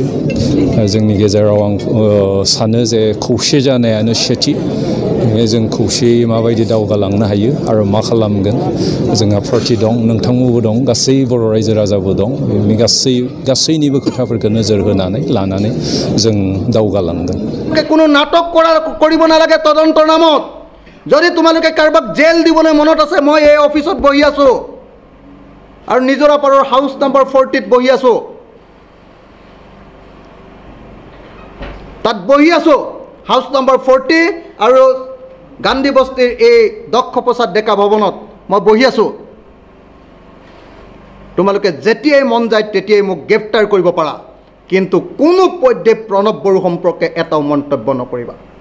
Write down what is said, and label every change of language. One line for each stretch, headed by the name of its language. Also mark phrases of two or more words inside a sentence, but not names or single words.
Bodo: जोंनि गेजेराव आं सानो जे खौसे जानायानो सेथि। जों खौसेयै माबायदि दावगालांनो हायो आरो मा खालामगोन। जोंहा पार्टि दं, नोंथांमोनबो दं, गासै बर' रायजो राजाबो दं। बेनि गासैनिबो खोथाफोरखौ नोजोर होनानै लानानै जों दावगालांगोन।
Assamese: কোনো নাটক কৰিব নালাগে তদন্তৰ নামত। যদি তোমালোকে কাৰোবাক জেল দিবলৈ মনত আছে, মই এই অফিচত বহি আছোঁ আৰু নিজৰাপাৰৰ
English: house number
Assamese: 40ত বহি আছোঁ। তাত বহি আছোঁ
English: house number
Assamese: 40 আৰু গান্ধী বস্তিৰ এই দক্ষ প্ৰসাদ ডেকা ভৱনত মই বহি আছোঁ তোমালোকে যেতিয়াই মন যায় তেতিয়াই মোক গ্ৰেপ্তাৰ কৰিব পাৰা কিন্তু কোনো পধ্যে প্ৰণৱ বড়ো সম্পৰ্কে এটাও মন্তব্য নকৰিবা